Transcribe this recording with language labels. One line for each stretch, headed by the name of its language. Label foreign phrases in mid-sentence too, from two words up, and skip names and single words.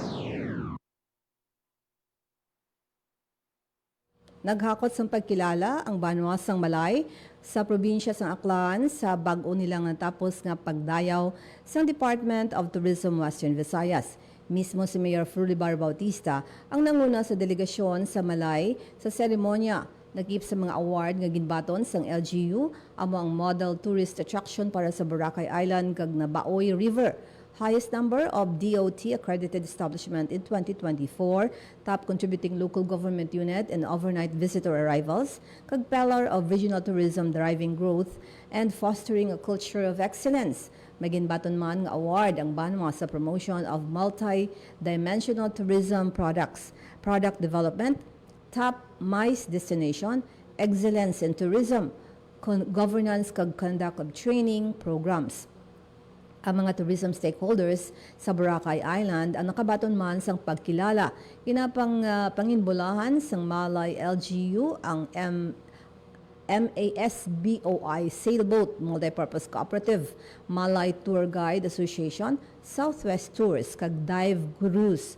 Hiligaynon: Naghakot sa pagkilala ang Banwasang Malay sa probinsya sa Aklan sa bag-o nilang natapos nga pagdayaw sa Department of Tourism Western Visayas. Mismo si Mayor Frulibar Bautista ang nanguna sa delegasyon sa Malay sa seremonya. Nagip sa mga award nga ginbaton sang LGU amo ang
English: model tourist attraction
Hiligaynon: para sa Boracay Island kag Nabaoy River.
English: Highest number of DOT accredited establishment in 2024, top contributing local government unit and overnight visitor arrivals, kag pillar of regional tourism driving growth and fostering a culture of excellence.
Hiligaynon: Maginbaton man nga award ang Banwa sa
English: promotion of multi-dimensional tourism products, product development, top MICE destination, excellence in tourism, governance
Hiligaynon: kag
English: conduct of training programs.
Hiligaynon: Ang mga
English: tourism stakeholders
Hiligaynon: sa Boracay Island ang nakabaton man sang pagkilala. Ginapang panginbulahan sang Malay LGU ang MASBOI Sailboat Multipurpose Cooperative, Malay Tour Guide Association, Southwest Tours, kag Dive Cruise.